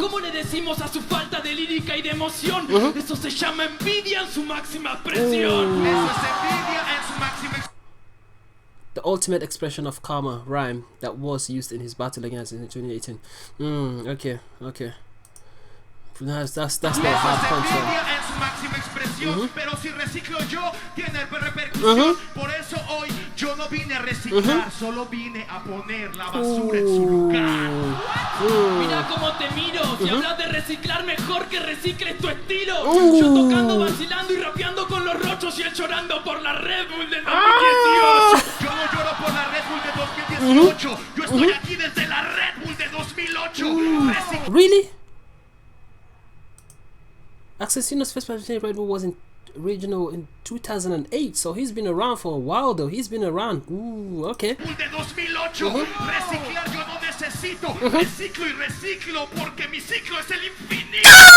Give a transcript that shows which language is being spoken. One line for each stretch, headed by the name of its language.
Spanish: ¿Cómo le decimos a su falta de lírica y de emoción? Eso se llama envidia en su máxima expresión. Eso es envidia en su máxima expresión.
English: The ultimate expression of karma rhyme that was used in his battle against in 2018. Okay. That's not a hard punch.
Spanish: En su máxima expresión, pero si reciclo yo, tiene repercusión. Por eso hoy yo no vine a reciclar, solo vine a poner la basura en su lugar. Mira cómo te miro. Si hablas de reciclar, mejor que recicles tu estilo. Yo tocando, vacilando y rapeando con los rochos, y él llorando por la Red Bull del 2018. Yo no lloro por la Red Bull de 2018. Yo estoy aquí desde la Red Bull de 2008.
English: Really? ACZINO's first presentation Red Bull was in regional in 2008, so he's been around for a while though. He's been around. Ooh, okay.
Spanish: De 2008. Reciclar yo no necesito. Reciclo y reciclo porque mi ciclo es el infinito.